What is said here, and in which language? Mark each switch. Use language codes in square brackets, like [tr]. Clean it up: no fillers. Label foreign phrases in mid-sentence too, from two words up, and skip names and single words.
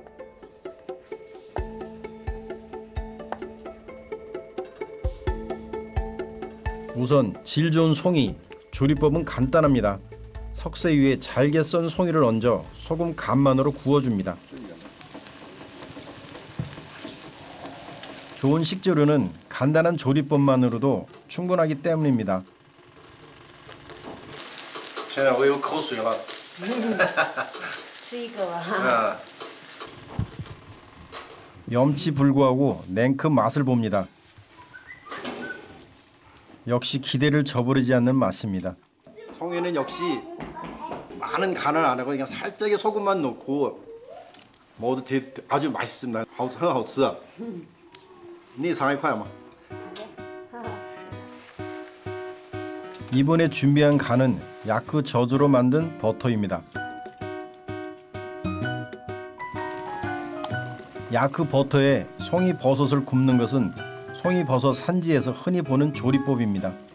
[ko] 우선 질 좋은 송이, 조리법은 간단합니다. 석쇠 위에 잘게 썬 송이를 얹어 소금 간만으로 구워줍니다. 좋은 식재료는 간단한 조리법만으로도 충분하기 때문입니다. [zh] 现在我有口水了。吃一个吧。 [ko] 염치 불구하고 냉큼 맛을 봅니다. 역시 기대를 저버리지 않는 맛입니다. 송이는 역시 많은 간을 안 하고 그냥 살짝의 소금만 넣고 먹어도 아주 맛있습니다. [zh] 很好吃啊。你也尝一块嘛。 [ko] 이번에 준비한 간은 야크 젖으로 만든 버터입니다. 야크 버터에 송이버섯을 굽는 것은 송이버섯 산지에서 흔히 보는 조리법입니다.